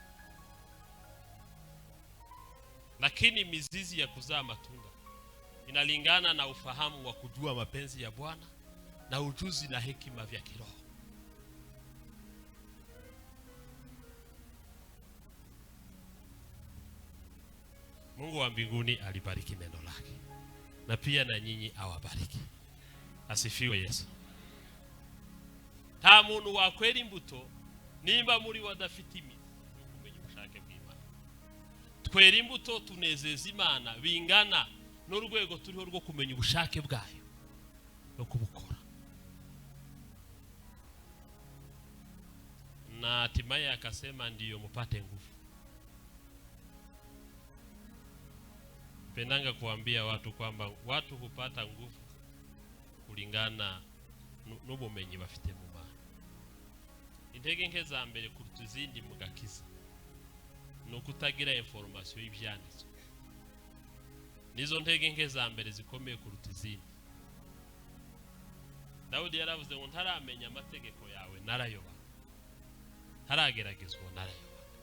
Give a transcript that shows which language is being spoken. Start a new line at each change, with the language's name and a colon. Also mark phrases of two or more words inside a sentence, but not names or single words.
Swahili: Lakini mizizi ya kuzaa matunda inalingana na ufahamu wa kujua mapenzi ya Bwana na ujuzi na hekima vya kiroho. Mungu wa mbinguni alibariki neno lake, na pia na nyinyi awabariki. Asifiwe Yesu.
Rundi: Nta muntu wakwera imbuto nimba muri wadafite imizi yo kumenya ubushake bw'Imana. Twera imbuto tunezeza Imana bingana n'urwego turiho rwo kumenya ubushake bwayo no kubukora.
Swahili: Na hatimaye akasema ndiyo mpate nguvu. Pendanga kuambia watu kwamba watu hupata nguvu kulingana
Rundi: n'ubumenyi bafite mu Mana. Intege nke za mbere kuruta izindi mu gakiza no kutagira information y'ibyanditswe. Nizo ntege nke za mbere zikomeye kuruta izindi. Dawudi yaravuze ngo ntaramenya amategeko yawe narayoba, ntarageragezwa narayoba.